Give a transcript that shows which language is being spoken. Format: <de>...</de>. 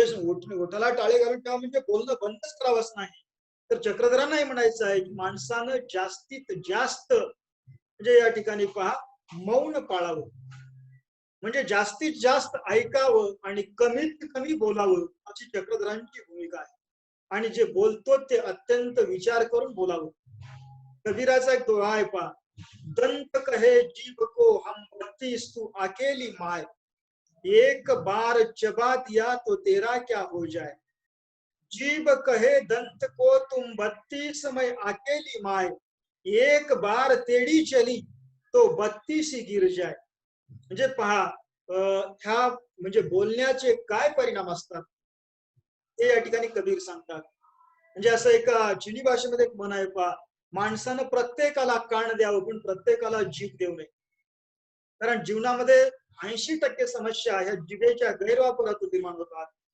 <mr>ओठाला टाळे घालून ठेवा म्हणजे बोलणं बंदच करावंच नाही. तर चक्रधरांनाही म्हणायचं आहे की माणसानं जास्तीत जास्त म्हणजे या ठिकाणी पहा मौन पाळावं, म्हणजे जास्तीत जास्त ऐकावं आणि कमीत कमी बोलावं, अशी चक्रधरांची भूमिका आहे. आणि जे बोलतो ते अत्यंत विचार करून बोलावं. कबीराचा एक दोहा आहे पहा,</mr> <hi>दंत कहे जीभ को हम बत्तीस तू अकेली माय, एक बार चबा दिया तो तेरा क्या हो जाए। जीभ कहे दंत को तुम 32 मैं अकेली माय, एक बार तेडी चली तो 32 गिर जाए।</hi> <mr>म्हणजे पहा ह्या म्हणजे बोलण्याचे काय परिणाम असतात ते या ठिकाणी कबीर सांगतात. म्हणजे असं एका चिनी भाषेमध्ये एक म्हण आहे पहा, माणसानं प्रत्येकाला कान द्यावं पण प्रत्येकाला जीभ देऊ नये. कारण जीवनामध्ये 80% समस्या ह्या जिभेच्या गैरवापरातून निर्माण होतात.</mr>